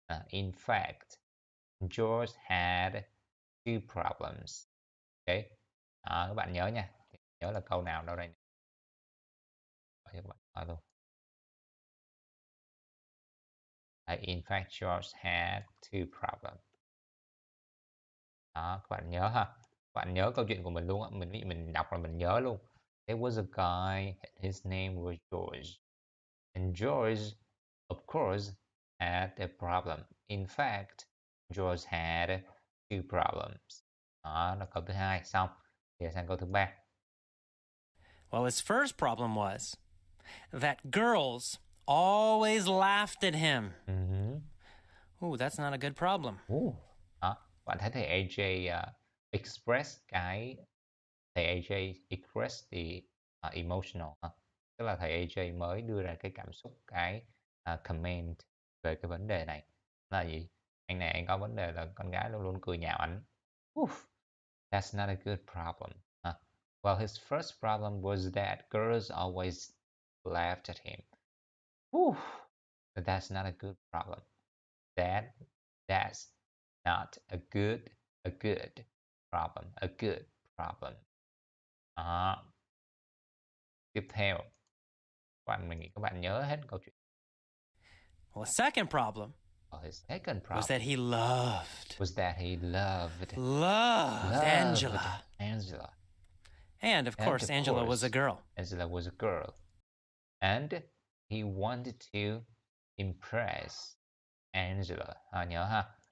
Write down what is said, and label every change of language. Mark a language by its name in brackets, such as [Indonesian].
[English] In fact, George had two problems. [Vietnamese] Okay. Các bạn nhớ nha. Nhớ là câu nào đâu đây? Các bạn hỏi luôn. [English] In fact, George had two problems. [Vietnamese] Đó, các bạn nhớ ha. Các bạn nhớ câu chuyện của mình luôn á. Mình đọc là mình nhớ luôn. [English] There was a guy, his name was George. And George, of course, had a problem. In fact, George had two problems. [Vietnamese] Đó là câu thứ hai. Xong. Thì sang câu thứ ba. [English] Well, his first problem was that girls always laughed at him. Ooh, that's not a good problem. [Vietnamese] Đó. Bạn thấy thầy AJ express cái thầy AJ [English] express the emotional [Vietnamese] ha. Tức là thầy AJ mới đưa ra cái cảm xúc, cái comment về cái vấn đề này là gì? Anh này anh có vấn đề là con gái luôn luôn cười nhạo ảnh. [English] That's not a good problem. Well, his first problem was that girls always laughed at him. But that's not a good problem. That's not a good problem. A good problem. [Vietnamese] Tiếp theo, mình nghĩ các bạn nhớ hết câu chuyện. [English] Well, the second problem His second problem was that he loved Angela. And of course, Angela was a girl. Angela was a girl. And he wanted to impress Angela. [Vietnamese] Nhớ ha.